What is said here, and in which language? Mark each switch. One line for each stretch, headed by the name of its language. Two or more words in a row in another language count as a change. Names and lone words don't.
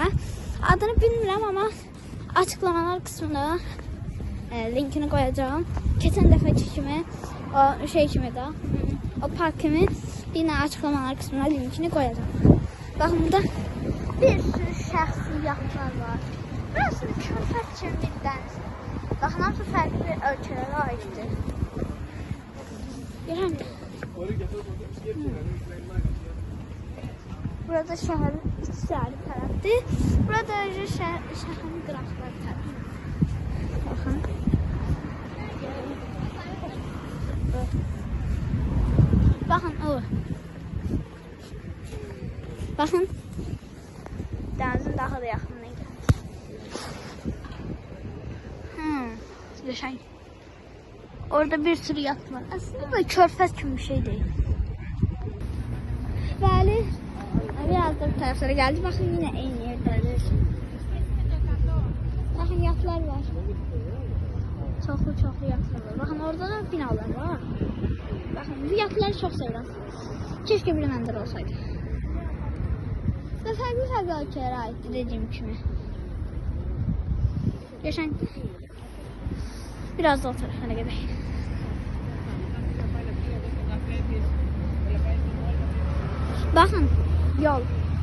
Turkish: Adını bilmirəm ama açıklamalar kısmında linkini koyacağım. Geçen defaki kimi o şey kimi de o park kimi yine açıklamalar kısmına linkini koyacağım. Bakın burada bir sürü şəxsiyyətlər var.
Azerbaijani: Burası körfəz kimi bir dəniz. Baxın, hamısı fərqli bir ölkələrə aiddir. Görəm. Burada şəhərin içəri tərəfdir. Burada şəhərin qıraqları tərəfdir. Baxın.
Turkish: Bakın o. Bakın. Denizin daha da yakınına gelmiş. Yaşayın. Orada bir sürü yat var. Aslında böyle körfez gibi bir şey değil.
Azerbaijani: Bəli.
Turkish: Biraz da bu taraflara geldi. Bakın yine aynı yerdeyiz. Bakın yatlar var.
Azerbaijani: Çoxlu yatlar var.
Turkish: Bakın orada da binalar var. Bakın bu yatları çok sevirəm.
Azerbaijani: Keşke bir məndə olsaydı. Və fərqli ölkələrə aiddir dediyim kimi.
Turkish: Geçen biraz da o tarafına gidelim. Bakın yol.